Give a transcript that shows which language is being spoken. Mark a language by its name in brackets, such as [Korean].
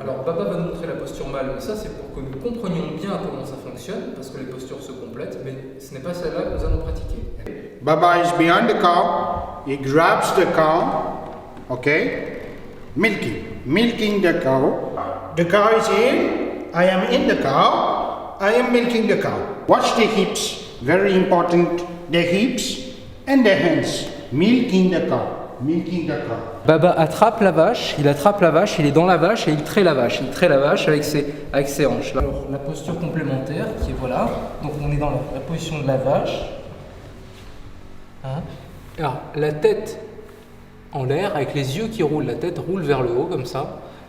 [French] Alors Baba va nous montrer la posture mâle, mais ça c'est pour que nous comprenions bien comment ça fonctionne, parce que les postures se complètent, mais ce n'est pas celle-là que nous allons pratiquer. [English] Baba is behind the cow, he grabs the cow, okay, milking the cow. The cow is in, I am in the cow, I am milking the cow. Watch the hips, very important, the hips and the hands. Milking the cow, milking the cow. [French] Baba attrape la vache, il est dans la vache et il traite la vache. Il traite la vache avec ses hanches. Alors la posture complémentaire qui est voilà, donc on est dans la position de la vache. Hein? Alors la tête en l'air avec les yeux qui roulent, la tête roule vers le haut comme ça.